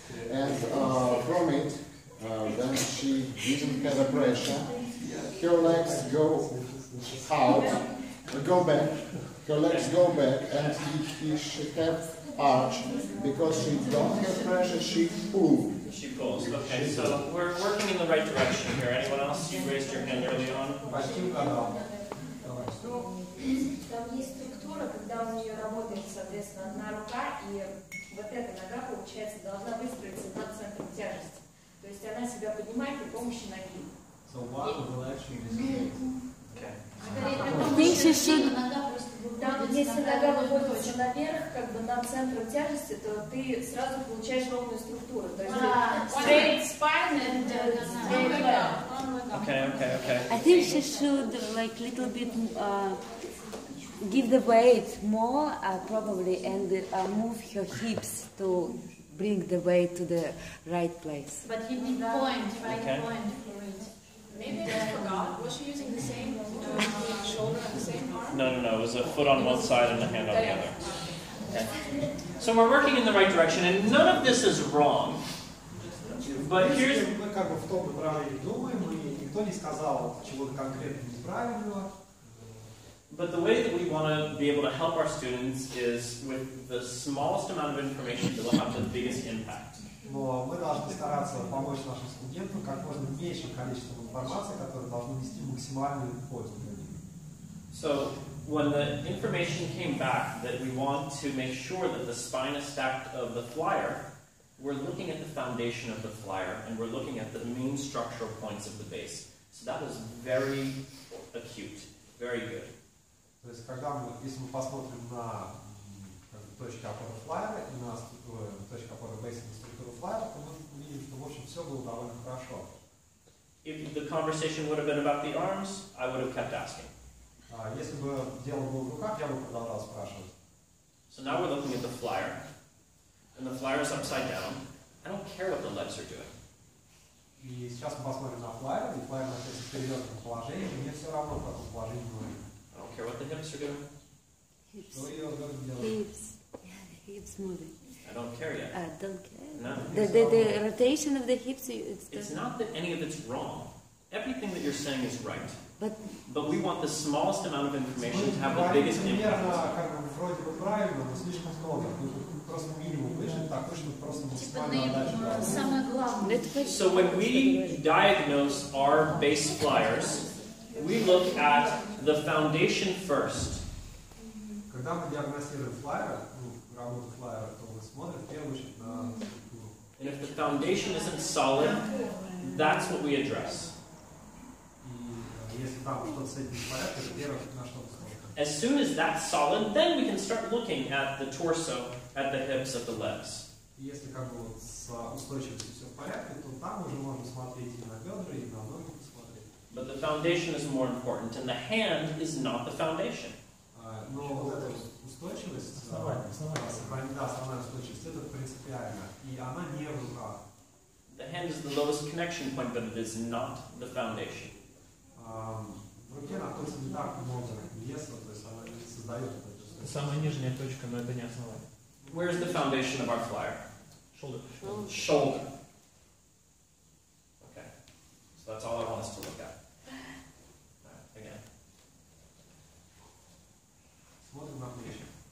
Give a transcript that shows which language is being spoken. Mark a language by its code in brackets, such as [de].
[en] And from it, when she didn't have a pressure, her legs go out, go back, her legs go back, and she have arch, because she don't have pressure, she pull. She pulls. Okay, so we're working in the right direction here. Anyone else? You raised your hand early on. [ru] Почти угадал. Там есть структура, когда у нее работает, соответственно, одна рука, и вот эта нога, получается, должна выстроиться над центром тяжести. То есть она себя поднимает при помощи ноги. [en] So one of the legs should be straight. Okay. I think she should... [ru] Там, если нога выводится наверх, как бы над центром тяжести, то ты сразу получаешь ровную структуру. То есть [en] Straight spine and straight leg. Okay. I think she should like little bit give the weight more probably and move her hips to bring the weight to the right place. But you need point, right Okay. point for it. Maybe I forgot. Was she using the same shoulder and the same arm? No. It was a foot on one side and a hand on the other. Okay. So we're working in the right direction, and none of this is wrong. But here's... [ru] Мы как бы в том направлении думаем, и никто не сказал чего-то конкретно неправильного. [en] But the way that we want to be able to help our students is with the smallest amount of information that will have the biggest impact. [ru] Но мы должны стараться помочь нашим студентам как можно меньшим количеством информации, которая должна нести максимальную пользу для них. [en] So when the information came back that we want to make sure that the spine is stacked of the flyer, we're looking at the foundation of the flyer and we're looking at the main structural points of the base. So that was very acute, very good. [ru] То есть, если мы посмотрим на точки опоры флайера и на точки опоры бейса на структуру флайера, то мы увидим, что в общем все было довольно хорошо. [en] If the conversation would have been about the arms, I would have kept asking. [ru] Если бы дело было в руках, я бы продолжал спрашивать. [en] So now we're looking at the flyer, and the flyer is upside down. I don't care what the legs are doing. [ru] И сейчас мы посмотрим на флайер, и флайер находится в перевернутом положении, и мне все равно, в каком положении мы. [en] I don't care what the hips are doing. [ru] Что ее делать? [en] Hips moving. I don't care yet. Don't care. No. The rotation of the hips. It's not that any of it's wrong. Everything that you're saying is right. But we want the smallest amount of information to have the biggest impact. [ru] Примерно, как бы, вроде бы правильно, но слишком много. Просто минимум выше, такой, чтобы просто максимально отдачу. Самое главное. [en] So when we diagnose our base flyers, we look at the foundation first. [ru] Когда мы диагностируем флайер, работу флайера, то мы смотрим в первую очередь на структуру. [en] And if the foundation isn't solid, that's what we address. [ru] И если там что-то с этим в порядке, это первое, на что мы смотрим. [en] As soon as that's solid, then we can start looking at the torso, at the hips, at the legs. [ru] И если как бы вот с устойчивостью все в порядке, то там уже можно смотреть и на бедра, и на ноги посмотреть. [en] But the foundation is more important, and the hand is not the foundation. [ru] Но вот эта устойчивость, основная устойчивость, это принципиально. И она не в руках. [en] The hand is the lowest connection point, but it is not the foundation. [ru] В руке находится не так много веса, то есть она не создает Это самая нижняя точка, но это не основание. [en] Where is the foundation of our flyer? Shoulder. Shoulder. Okay. So that's all I want us to look at. All right, again. [ru] Смотрим на плечи.